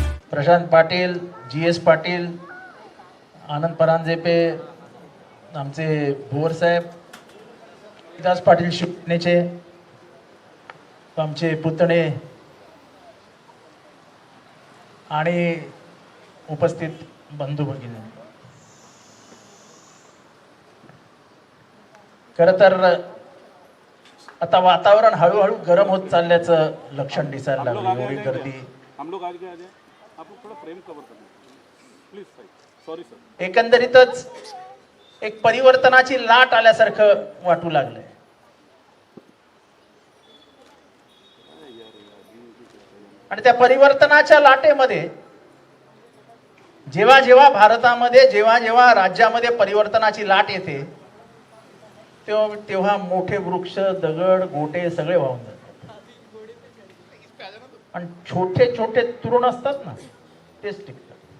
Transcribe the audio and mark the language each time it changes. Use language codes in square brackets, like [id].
[mr] Prashant Patil, GS Patil, आनंद परांजपे, आमचे भोर साहेब, विकास पाटील शिवसेनेचे, आमचे पुतणे आणि उपस्थित बंधू भगिनी, खरं तर आता वातावरण हळूहळू गरम होत चालल्याचं लक्षण दिसायला लागलं. एवढी गर्दी, [hi] हम लोग आगे आ जाए, आप लोग थोड़ा फ्रेम कवर करना प्लीज सर. [en] Sorry sir. [mr] एकंदरीतच एक परिवर्तनाची लाट आल्यासारखं वाटू लागलंय. आणि त्या परिवर्तनाच्या लाटेमध्ये जेव्हा जेव्हा भारतामध्ये जेव्हा जेव्हा राज्यामध्ये परिवर्तनाची लाट येते तेव्हा तेव्हा मोठे वृक्ष, दगड, गोटे सगळे वाहून जातात आणि छोटे छोटे तृण असतात ना तेच टिकतात.